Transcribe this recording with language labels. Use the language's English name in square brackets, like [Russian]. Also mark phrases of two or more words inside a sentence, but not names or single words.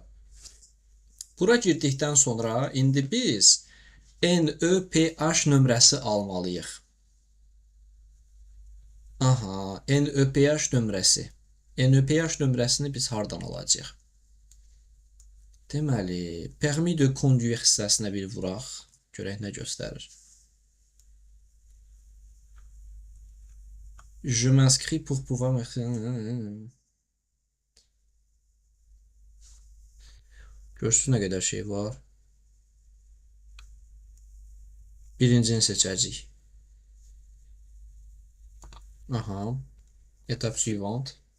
[Azerbaijani] Bura girdikdən sonra indi biz NÖPH nömrəsi almalıyıq. Aha, NÖPH nömrəsi. NÖPH nömrəsini biz hardan alacağıq? Deməli, [French] permis de conduire [Azerbaijani] hissəsinə bir vuraq. Görək nə göstərir. [French] Je m'inscris pour pouvoir... [Azerbaijani] Görürsünüz nə qədər şey var. Birincini seçəcəyik. [French] Aha. Etap suivant.